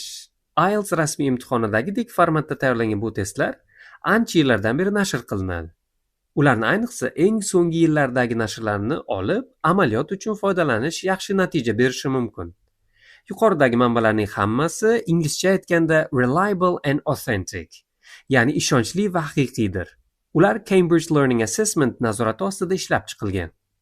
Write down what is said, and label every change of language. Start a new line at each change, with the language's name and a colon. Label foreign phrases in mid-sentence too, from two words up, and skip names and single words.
Uzbek: IELTS rasmiy imtihonidagidek formatda tayyorlangan bu testlar ancha yillardan beri nashr qilinadi. Ularni ayniqsa eng so'nggi yillardagi nashrlarni olib, amaliyot uchun foydalanish yaxshi natija berishi mumkin. Yuqoridagi manbalarning hammasi inglizcha aytganda
English: reliable and authentic,
Uzbek: ya'ni ishonchli va haqiqiydir. Ular Cambridge Learning Assessment nazorati ostida ishlab chiqilgan.